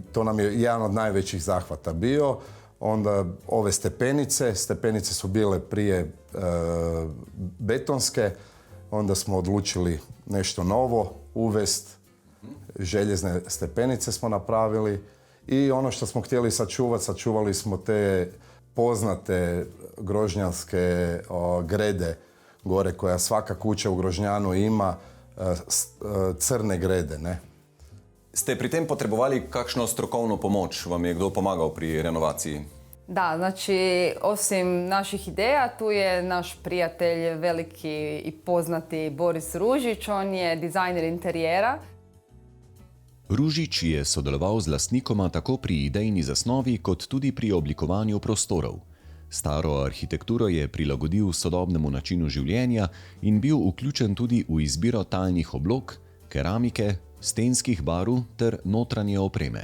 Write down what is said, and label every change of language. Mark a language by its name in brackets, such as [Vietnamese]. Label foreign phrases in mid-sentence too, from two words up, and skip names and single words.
[Croatian] To nam je jedan od najvećih zahvata bio. Onda ove stepenice su bile prije betonske, onda smo odlučili nešto novo uvesti, željezne stepenice smo napravili i ono što smo htjeli sačuvali smo te poznate grožnjanske grede gore, koja svaka kuća u Grožnjanu ima, crne grede, ne? [Slovenian] Ste pri tem potrebovali kakšno strokovno pomoč? Vam je kdo pomagal pri renovaciji? [Croatian] Da, znači, osim naših ideja, tu je naš prijatelj, veliki i poznati Boris Ružić. On je dizajner interijera. [Slovenian] Ružič je sodeloval z lastnikoma tako pri idejni zasnovi, kot tudi pri oblikovanju prostorov. Staro arhitekturo je prilagodil sodobnemu načinu življenja in bil vključen tudi v izbiro talnih oblog, keramike, stenskih barv ter notranje opreme.